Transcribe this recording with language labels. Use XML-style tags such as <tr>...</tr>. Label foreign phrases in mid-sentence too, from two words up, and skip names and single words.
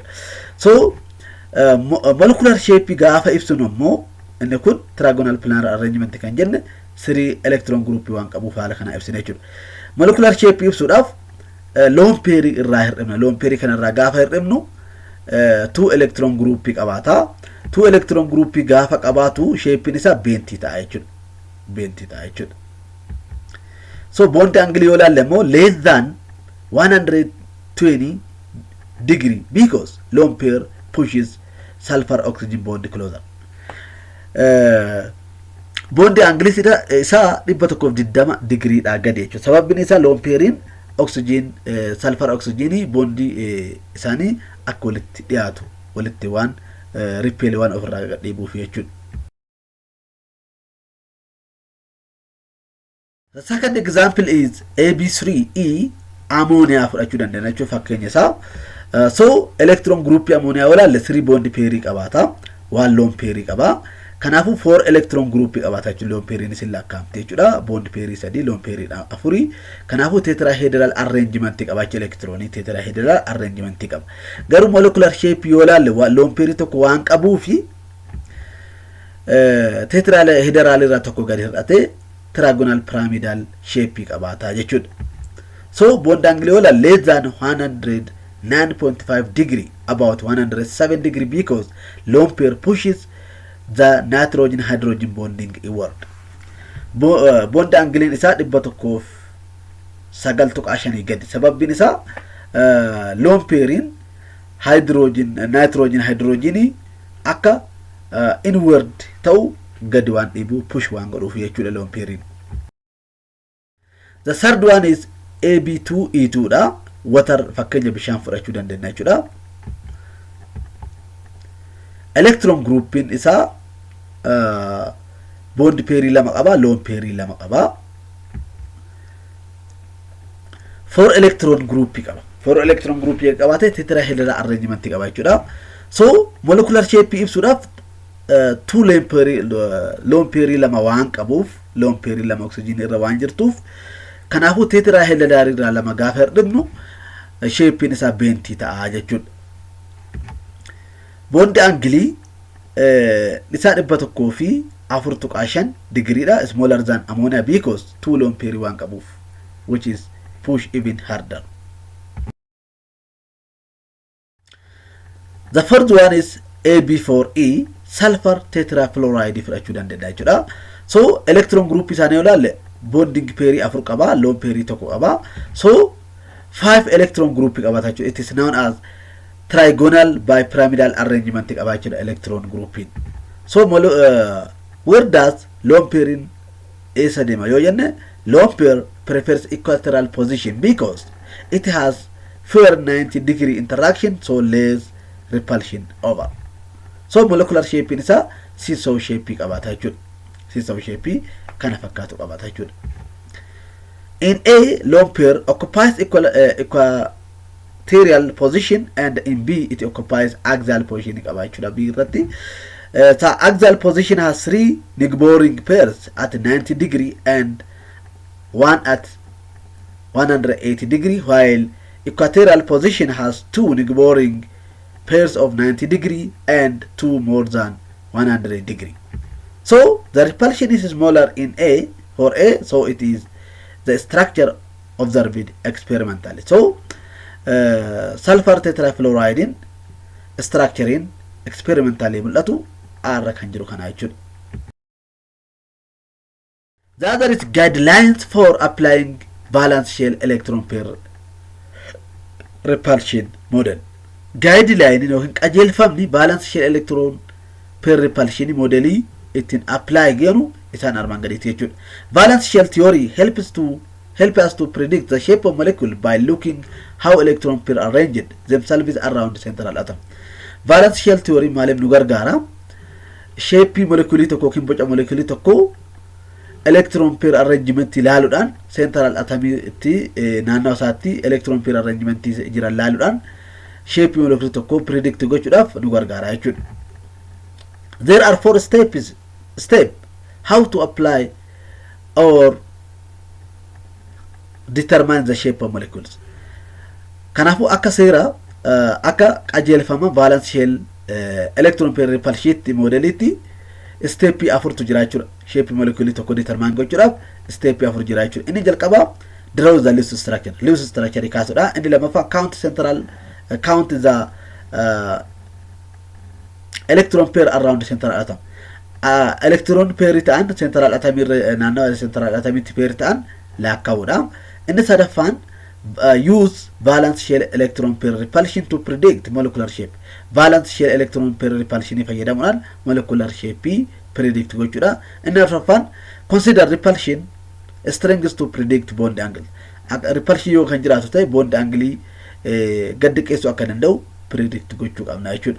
<om>So</om> <en>molecular shape</en> <om>gaafa ibsinu immoo inni kun</om> <en>trigonal planar arrangement</en> <om>kan jenne 3</om> <en>electron group</en> <om>waan qabuuf haala kanaa ibsina jechuudha.</om> <en>Molecular shape</en> <om>ibsuudhaaf</om> <en>lone pair</en> <om>irraa hir'ibna.</om> <en>Lone pair</en> <om>kanarraa gaafa hir'ibnu 2</om> <en>electron group</en> <om>qabaata. 2</om> <en>electron group</en> <om>gaafa qabaatu shape isaa benti ta'a jechuudha. Benti ta'a jechuudha.</om> <en>So bond angle</en> <om>yoo laalle immoo</om> <en>less than 120 degree because lone pair pushes sulfur oxygen bond closer. Bond angle</en> <om>isaa 120 degree dha gadi jechuudha. Sababni isaa</om> <en>lone pairin oxygen sulfur oxygen</en> <om>bondi isaanii akka walitti dhiyaatu walitti waan repel waan ofirraa dhiibuuf jechuudha.</om> <en>The second example is AB3E ammonia</en> <om>fudhachuu dandeenya jechuudha fakkeenya isaa. So</om> <en>electron group</en> <om>ammonia walaalle 3</om> <en>bond pair</en> <om>qabaata, 1</om> <en>lone pair</en> <om>qaba. Kanaafuu 4</om> <en>electron group</en> <om>qabaata jechuudha.</om> <en>Lone pair</en> <om>isin lakkaa'amte jechuudha.</om> <en>Bond pair 3, lone pair 4.</en> <om>Kanaafuu</om> <en>tetrahedral arrangement</en> <om>qaba jechuudha.</om> <en>Electron tetrahedral arrangement</en> <om>qaba. Garuu</om> <en>molecular shape</en> <om>yoo laalle</om> <en>lone pair</en> <om>tokko waan qabuufi tetrahedral irraa tokko gadi hir'ate</om> <en>trigonal pyramidal shape</en> <om>qabaata jechuudha.</om> <en>So bond angle</en> <om>yoo laalle</om> <en>less than 109.5 degree about 107 degree because lone pair pushes the nitrogen hydrogen bonding inward. Bond angle</en> <om>isaa 109.5 gadi. Sababni isaa</om> <en>lone pairin nitrogen hydrogen</en> <om>akka inward ta'u gadi waan dhiibu push waan godhuuf jechuudha</om> <en>lone pairin. The third one is AB2E2 dha.</en> <om>Water fakkeenya bishaan fudhachuu dandeenya jechuudha.</om> <en>Electron groupin</en> <om>isaa</om> <en>bond pair</en> <om>2 qaba,</om> <en>lone pair</en> <om>2 qaba. 4</om> <en>electron group</en> <om>qaba. 4</om> <en>electron group</en> <om>qabaate</om> <en>tetrahedral arrangement</en> <om>qaba jechuudha. So</om> <en>molecular shape</en> <om>ibsuudhaaf</om> <en>two lone pair</en> <om>lama waan qabuuf</om> <en>lone pair</en> <om>lama oxygen irra waan jirtuuf kanaafuu tetraahedral irraa lama gaafa hirdhibnu shape isaa benti ta'a jechuudha.</om> <en>Bond angle isaa 104.5 degree da smaller than ammonia because two lone pair</en> <om>waan qabuuf</om> <en>which is push even harder. The first one is AB4E sulfur tetrafluoride</en> <om>fudhachuu dandeenya jechuudha. So</om> <en>electron group</en> <om>isaanii olaale</om> <en>bonding pair</en> <om>afur qaba,</om> <en>lone pair</en> <om>tokko qaba. So 5</om> <en>electron group</en> <om>qabata jechuudha.</om> <en>It is known as trigonal bipyramidal arrangement</en> <om>qaba jechuudha</om> <en>electron grouping. So where does lone pair is</en> <om>adema yoo jenne</om> <en>lone pair prefers equatorial position because it has fewer 90 degree interaction, so less repulsion over.</en> <om>So</om> <en>molecular shape</en> <om>isa</om> <en>seesaw shape</en> <om>qabata jechuudha.</om> <en>Seesaw shape</en> <om>kana fakkaatu qabata jechuudha.</om> <en>In A, lone pair occupies equatorial position, and in B it occupies axial position</en> <om>qaba jechuudha.</om> <en>B irratti the axial position has 3 neighboring pairs at 90 degree and one at 180 degree, while equatorial position has 2 neighboring pairs of 90 degree and 2 more than 100 degree. So the repulsion is smaller in A for A, so it is the structure observed experimentally.</en> <om>So sulfur tetrafluoride</om> <en>structuring experimentally</en> <om>mul'atu arra kan jiru kana jechuudha.</om> <en>The other is guidelines for applying valence shell electron pair repulsion model.</en> <om>Guideline yookiin qajeelfamni</om> <en>valence shell electron pair repulsion modeli</en> <om>ittiin apply geenu isaan armaan gadiitti jechuudha.</om> <en>Valence shell theory help us to predict the shape of molecule by looking how electron pair arranged themselves around the central atom. Valence shell theory</en> <om>maaliif nu gargaara?</om> <en>Shape molecule</en> <om>tokko yookiin boca molecule tokko</om> <en>electron pair arrangement</en> <om>ilaaluudhaan</om> <en>central atomitti</en> <om>naannoo isaatti</om> <en>electron pair arrangement</en> <om>jiran ilaaluudhaan</om> <en>shape molecule</en> <om>tokko predict gochuudhaaf nu gargaara jechuudha.</om> <en>There are 4 steps how to apply or determine the shape of molecules.</en> <om>Kanaafuu akka seera akka qajeelfama</om> <en>valence shell electron pair repulsion modelitti</en> <om>step 4 tu jira jechuudha.</om> <en>Shape molecule</en> <om>tokko determine gochuudhaaf step 4 jira jechuudha. Inni jalqaba</om> <en>draw the Lewis structure. Lewis structure kaasudha.</en> <om>Inni lammaffaa</om> <en>count the electron pair around the central atom. Electron pair</en> <om>ta'an</om> <en>central atom</en> <om>naannoo</om> <en>central atomitti</en> <om>pair ta'an lakkaa'uudha. Inni sadaffaan</om> <en>use valence shell electron pair repulsion to predict molecular shape. Valence shell electron pair repulsion</en> <om>fayyadamuudhaan</om> <en>molecular shape</en> <om>predict gochuudha. Inni afuraffaan</om> <en>consider repulsion strengths to predict bond angle.</en> <om>Repulsion yoo kan jiraatu ta'e</om> <en>bond angle</en> <om>gad qeessu akka danda'u predict gochuu qabna jechuudha.</om>